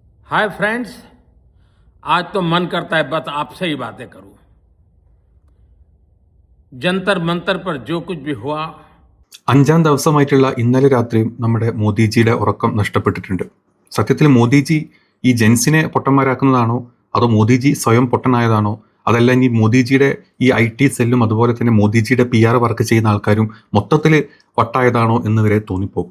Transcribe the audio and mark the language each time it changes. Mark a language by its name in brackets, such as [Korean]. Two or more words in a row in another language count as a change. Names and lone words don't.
[Hindi] हाय फ्रेंड्स, आज तो मन करता है बस आपसे ही बातें करूं। जंतर मंतर पर जो कुछ भी हुआ। [Malayalam] അഞ്ചാം ദിവസമായിട്ടുള്ള ഇന്നലെ രാത്രിയും നമ്മുടെ മോദിജിയുടെ ഉറക്കം നഷ്ടപ്പെട്ടിട്ടുണ്ട്. സത്യത്തിൽ മോദിജി ഈ ജെൻസിനെ പൊട്ടന്മാരാക്കുന്നതാണോ, അതോ മോദിജി സ്വയം പൊട്ടനായതാണോ, അതല്ല ഇനി മോദിജിയുടെ ഈ IT സെല്ലും അതുപോലെ തന്നെ മോദിജിയുടെ [English] PR work [Malayalam] ചെയ്യുന്ന ആൾക്കാരും മൊത്തത്തിൽ വട്ടായതാണോ എന്ന് വരെ തോന്നിപ്പോകും.